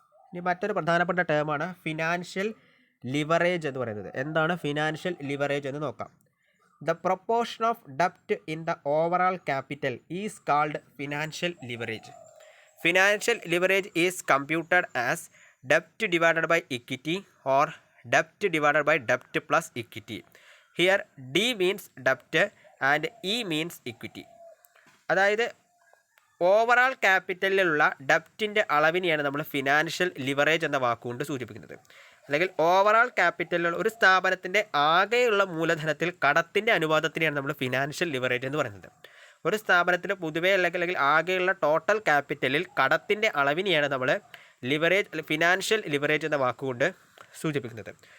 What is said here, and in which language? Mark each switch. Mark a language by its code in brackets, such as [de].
[ml] ഇനി മറ്റൊരു പ്രധാനപ്പെട്ട ടേമാണ് ഫിനാൻഷ്യൽ ലിവറേജ് എന്ന് പറയുന്നത്. എന്താണ് ഫിനാൻഷ്യൽ ലിവറേജ് എന്ന് നോക്കാം. [en] The proportion of ഡെപ്റ്റ് in the overall capital is called financial leverage. Financial leverage is computed as debt divided by equity or debt divided by debt plus equity. Here D means debt and E means equity. [ml] അതായത് overall ക്യാപിറ്റലിലുള്ള ഡെപ്റ്റിൻ്റെ അളവിനെയാണ് നമ്മൾ financial leverage എന്ന വാക്കുകൊണ്ട് സൂചിപ്പിക്കുന്നത്. അല്ലെങ്കിൽ overall ക്യാപിറ്റലിലുള്ള ഒരു സ്ഥാപനത്തിൻ്റെ ആകെയുള്ള മൂലധനത്തിൽ കടത്തിൻ്റെ അനുപാതത്തിനെയാണ് നമ്മൾ ഫിനാൻഷ്യൽ ലിവറേജ് എന്ന് പറയുന്നത്. ഒരു സ്ഥാപനത്തിൽ പൊതുവേ അല്ലെങ്കിൽ ആകെയുള്ള ടോട്ടൽ ക്യാപിറ്റലിൽ കടത്തിൻ്റെ അളവിനെയാണ് നമ്മൾ ലിവറേജ് ഫിനാൻഷ്യൽ ലിവറേജ് എന്ന വാക്കുകൊണ്ട് സൂചിപ്പിക്കുന്നത്.